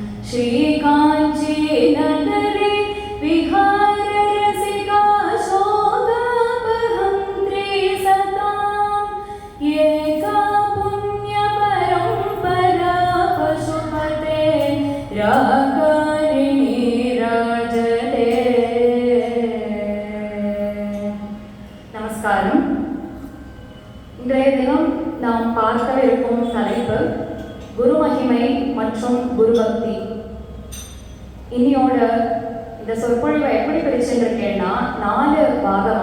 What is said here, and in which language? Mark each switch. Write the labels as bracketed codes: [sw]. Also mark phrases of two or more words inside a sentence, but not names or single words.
[sa] श्रीकाञ्चीनगरे विहाररसिका शोकापहन्त्री सताम् एका पुण्यपरम्परा पशुपते रागारिणी राजते। [ta] நமஸ்காரம். இன்றைய தினம் நாம் பார்க்கவிருக்கும் தலைப்பு குரு மகிமை மற்றும் குரு பக்தி. இன்னியோட இந்த சொற்பொழிவை எப்படி பிரிச்சுருக்கேன்னா 4 பாகமா.